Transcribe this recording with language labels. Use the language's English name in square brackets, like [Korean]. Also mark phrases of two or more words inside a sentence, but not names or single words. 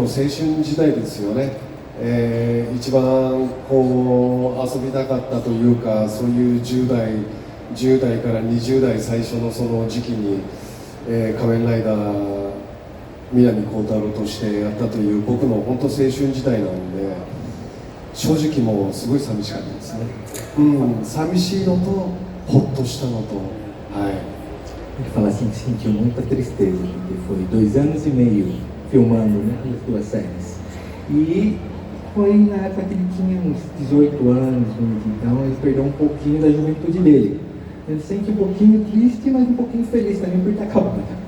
[Japanese] 春時代ですよね、一番こう遊びたかったというか、そういう10代から20代最初のその時期に、仮面ライダー南光太郎としてやったという僕の本当青春時代なので、正直もうすごい寂しかったですné? 寂しいのとほっとしたのと、はい。 [Portuguese] Ele fala assim que sentiu muita tristeza, porque foi 2 anos e meio filmando, né, as 2 séries. E foi na época que ele tinha uns 18 anos, então ele perdeu um pouquinho da juventude dele. Ele se sente um pouquinho triste, mas um pouquinho feliz também por estar acabando.